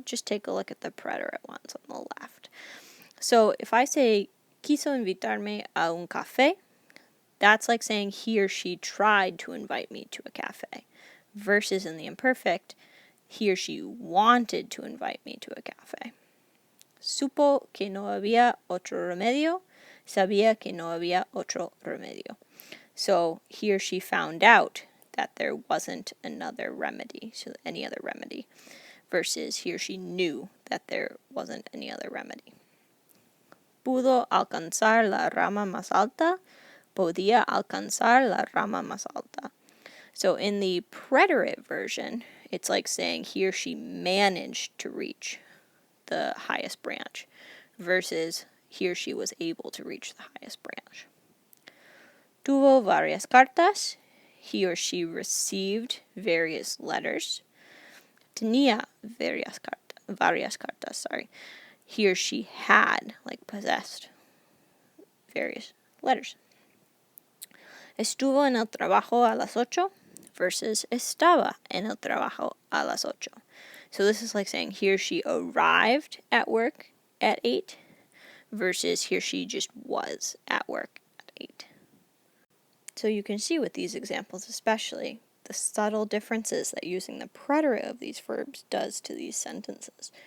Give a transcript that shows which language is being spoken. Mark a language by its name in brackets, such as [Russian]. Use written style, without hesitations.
[English] Just take a look at the preterite ones on the left. So if I say, [Spanish] quiso invitarme a un café, [English] that's like saying he or she tried to invite me to a cafe. Versus in the imperfect, he or she wanted to invite me to a cafe. [Spanish] Supo que no había otro remedio, sabía que no había otro remedio. [English] So he or she found out that there wasn't another remedy, so any other remedy, versus he or she knew that there wasn't any other remedy. [Spanish] Pudo alcanzar la rama más alta, podía alcanzar la rama más alta. [English] So in the preterite version, it's like saying he or she managed to reach the highest branch, versus he or she was able to reach the highest branch. [Spanish] Tuvo varias cartas, [English] he or she received various letters. [Spanish] Tenía varias cartas, [English] he or she had, like possessed, various letters. [Spanish] Estuvo en el trabajo a las 8 versus estaba en el trabajo a las 8. [English] So this is like saying he or she arrived at work at 8 versus he or she just was at work at 8. So you can see with these examples especially, the subtle differences that using the preterite of these verbs does to these sentences.